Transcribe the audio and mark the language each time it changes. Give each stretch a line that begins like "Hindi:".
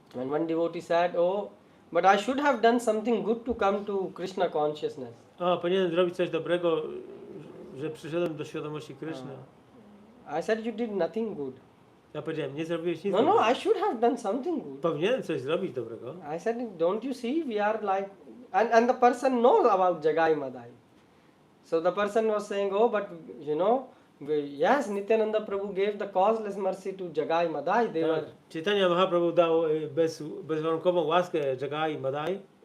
English: and one devotee said, "Oh, but I should have done something good to come to Krishna consciousness."
Polish: Powinienem zrobić coś dobrego, że przyszedłem do świadomości Kryszny.
English: I said, "You did nothing good."
Polish: Ja powiedziałem, nie zrobiłeś nic
English: No,
Polish: dobrego.
English: I should have done something good.
Polish: Powinienem coś zrobić dobrego.
English: I said, "Don't you see, we are like," and the person knows about Jagai Madai. So the person was saying, "Oh, but you know, Yes, Nityananda Prabhu gave the causeless mercy to Jagai Madai. They
Polish: Tak.
English: were
Polish: Chaitanya Mahaprabhu dał bezwarunkową łaskę Jagai Madai